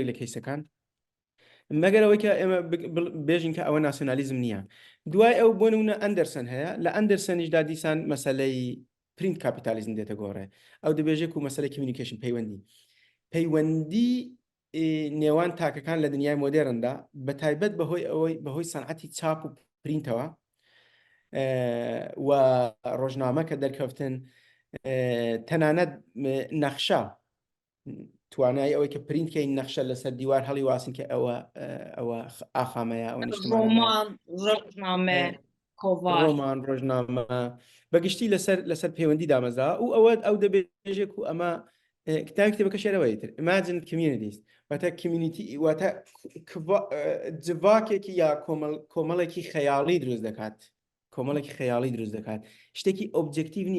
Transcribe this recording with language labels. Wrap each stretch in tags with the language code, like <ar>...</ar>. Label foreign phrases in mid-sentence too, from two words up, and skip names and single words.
<ckb>لە کەیسەکان مەگەر ئەوەی کە ئێمە بێژین کە ئەوە ناسیۆنالیزم نییە دوای ئەو بۆ نمونە ئەندەرسن هەیە لە ئەندەرسەنیشدا دیسان مەسەلەی</ckb> <en>print capitalism</en> <ckb>دێتە گۆڕێ ئەو دەبێژێت و مەسەلەی کمیونیکیشن پەیوەندی نێوان تاکەکان لە دنیای مۆدێرندا بە تایبەت بەهۆی سەنعەتی چاپ و پرینتەوە و ڕۆژنامە کە دەرکەوتن تەنانەت نەخشە توانای ئەوەی کە پرینتکەی نەخشە لەسەر دیوار هەڵی واسن کە ئەوە ئاخامەیە ئەوە نیشتمانە</ckb> <ku>Roman, rojname, kovar.</ku> <ckb>ڕۆمان ڕۆژنامە بەگشتی لەسەر پەیوەندی دامەزا و ئەو دەبێژێک و ئەمە کتابی کتێبەکە شێرەوەی تر Imagine Communities واتە کمیونیتی واتە جڤاکێکی یا کۆمەڵێکی خەیاڵی دروست دەکات کۆمەڵێکی خەیاڵی دروست دەکات شتێکی ئۆبجکتیو نییە</ckb>